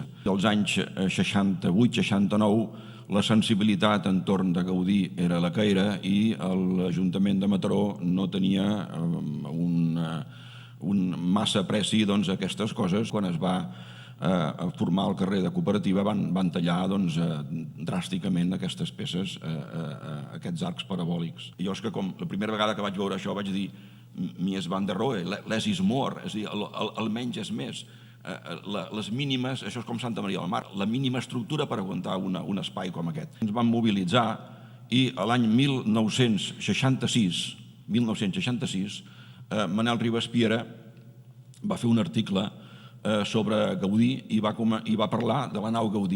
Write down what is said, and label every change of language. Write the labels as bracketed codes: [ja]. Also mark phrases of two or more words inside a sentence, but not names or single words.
[ca] Als anys 68-69 la sensibilitat entorn de Gaudí era la que era i l'Ajuntament de Mataró no tenia un massa apreci a aquestes coses. Quan es va formar el carrer de cooperativa van tallar dràsticament aquestes peces, aquests arcs parabòlics. Jo és que com la primera vegada que vaig veure això vaig dir mies van der Rohe, [en] less is more, [ca] és a dir, el menys és més. Les mínimes, això és com Santa Maria del Mar, la mínima estructura per aguantar un espai com aquest. Ens vam mobilitzar i l'any 1966, Manel Ribes Piera va fer un article sobre Gaudí i va parlar de la nau Gaudí.